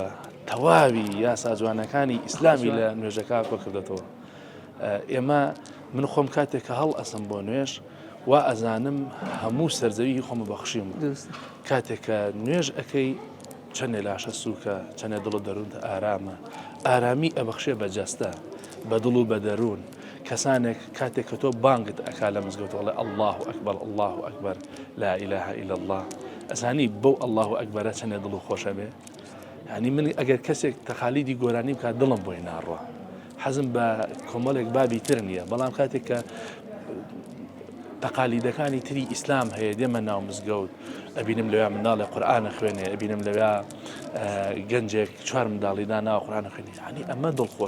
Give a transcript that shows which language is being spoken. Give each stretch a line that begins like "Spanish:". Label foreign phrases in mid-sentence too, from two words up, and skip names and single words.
Central Kurdish: تەواوی یاسا جوانەکانی ئیسلامی لە نوێژەکە کۆ کردێتەوە ئێمە من خۆم کاتێک کە هەڵ ئەسم بۆ نوێژ وا ئەزانم هەموو سەرزەوی خۆمە بەخشیم کاتێک کە نوێژ ئەەکەی چەندێ لاشە سووکە چەندێ دڵ و دەروونتە ئارامە ئارامی ئەبەخشێ بە جەستە بە دڵ و بە دەروون کەسانێک کاتێک کە تۆ بانگت ئەکا لە مزگەوتەوەڵێ
Arabic: الله ئەکبەر الله ئەکبەر لا إله إلا الله
Central Kurdish: ئەزانی بەو الله ئەکبەرە چەندێ دڵ و خۆشە بێ یعنی من ئەگەر کەسێک تەخالیدی گۆرانی بکات دڵم بۆی ناڕوە حەزم بە کۆمەڵێک بابی تر نییە بەڵام کاتێک کە تەقالیدەکانی تری ئیسلام هەیە دێمە ناو مزگەوت ئەبینم لەوێ منداڵی قورئانە خوێنێ ئەبینم لەوێ گەنجێک چوار منداڵیدا ناو قورئانە خوێنی یعنی ئەمە دڵخۆش